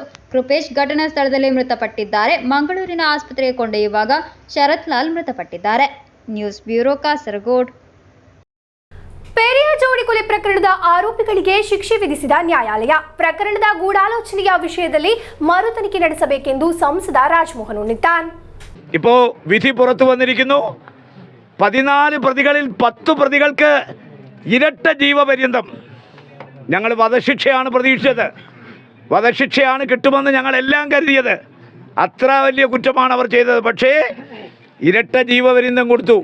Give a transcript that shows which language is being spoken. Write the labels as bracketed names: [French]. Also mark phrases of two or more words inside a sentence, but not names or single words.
[Kannada] ಕೃಪೇಶ್ ಘಟನಾ ಸ್ಥಳದಲ್ಲಿ ಮೃತಪಟ್ಟಿದ್ದಾರೆ. ಮಂಗಳೂರಿನ ಆಸ್ಪತ್ರೆಗೆ ಕೊಂಡೊಯ್ಯುವಾಗ ಶರತ್ ಲಾಲ್ ಮೃತಪಟ್ಟಿದ್ದಾರೆ. ನ್ಯೂಸ್ ಬ್ಯೂರೋ, ಕಾಸರಗೋಡು. ಪೆರಿಯಾರ್ ಜೋಡಿ ಕೊಲೆ ಪ್ರಕರಣದ ಆರೋಪಿಗಳಿಗೆ ಶಿಕ್ಷೆ ವಿಧಿಸಿದ ನ್ಯಾಯಾಲಯ ಪ್ರಕರಣದ ಗೂಢಾಲೋಚನೆಯ ವಿಷಯದಲ್ಲಿ ಮರು ತನಿಖೆ ನಡೆಸಬೇಕೆಂದು ಸಂಸದ രാജ്മോഹൻ ഉണ്ണിത്താൻ. [Malayalam] ഇപ്പോൾ വിധി പുറത്തു വന്നിരിക്കുന്നു. 14 പ്രതികളിൽ 10 പ്രതികൾക്ക് ഇരട്ട ജീവപര്യന്തം. ഞങ്ങൾ വധശിക്ഷയാണ് പ്രതീക്ഷിച്ചത്, വധശിക്ഷയാണ് കിട്ടുമെന്ന് ഞങ്ങളെല്ലാം കരുതിയത്. അത്ര വലിയ കുറ്റമാണ് അവർ ചെയ്തത്. പക്ഷേ ഇരട്ട ജീവപര്യന്തം കൊടുത്തു.